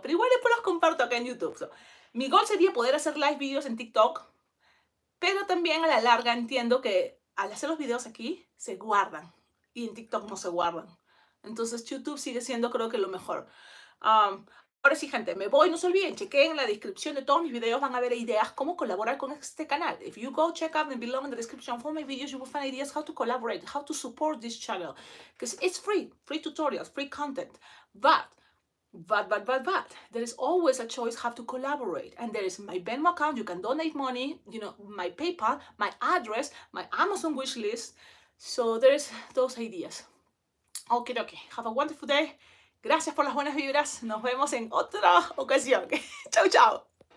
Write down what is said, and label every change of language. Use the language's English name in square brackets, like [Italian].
[Spanish] Pero igual después los comparto acá en YouTube. So, mi goal sería poder hacer live videos en TikTok, pero también a la larga entiendo que al hacer los videos aquí se guardan y en TikTok no se guardan. Entonces YouTube sigue siendo, creo que, lo mejor. Ahora sí, gente, me voy. No se olviden, chequen en la descripción de todos mis videos, van a ver ideas cómo colaborar con este canal. [English] If you go check out below in the description for my videos, you will find ideas how to collaborate, how to support this channel. Because it's free tutorials, free content. But there is always a choice how to collaborate. And there is my Venmo account, you can donate money, you know, my PayPal, my address, my Amazon wish list. So there's those ideas. Okay. Have a wonderful day. [Spanish] Gracias por las buenas vibras. Nos vemos en otra ocasión. Chau, chau.